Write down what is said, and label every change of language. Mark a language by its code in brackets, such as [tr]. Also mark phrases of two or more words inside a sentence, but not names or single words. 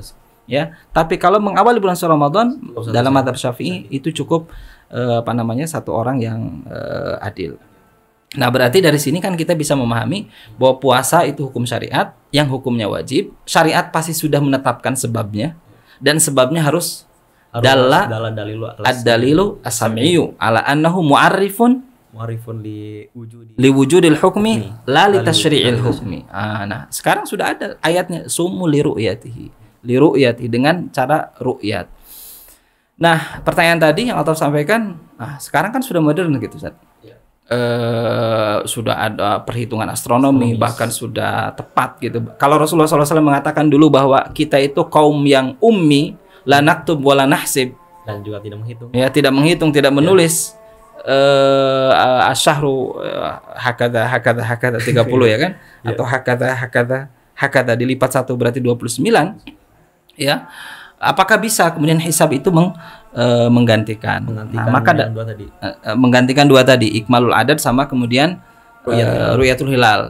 [id] Ya, tapi kalau mengawali bulan suci Ramadan dalam mazhab Syafi'i itu cukup satu orang yang adil. Nah, berarti dari sini kan kita bisa memahami bahwa puasa itu hukum syariat yang hukumnya wajib. Syariat pasti sudah menetapkan sebabnya, dan sebabnya harus [ar] الدليل السمعي على أنه معرف لوجود الحكم لا لتشريع الحكم. [id] Nah, sekarang sudah ada ayatnya, [ar] صوموا لرؤيته, [id] dengan cara ru'yat. Nah, pertanyaan tadi yang Allah sampaikan, sekarang kan sudah modern gitu, Ustaz. Sudah ada perhitungan astronomi, bahkan sudah tepat gitu. Kalau Rasulullah SAW mengatakan dulu bahwa kita itu kaum yang ummi, [ar] لا نكتب ولا نحسب, [id] dan juga tidak menghitung. Ya, tidak menghitung, tidak menulis. [ar] الشهر هكذا [id] 30 ya kan, atau hakadha dilipat 1 berarti 29 ya. Apakah bisa kemudian hisab itu menggantikan menggantikan dua tadi, [ar] إكمال العدد [id] sama kemudian [ar] رؤية الهلال?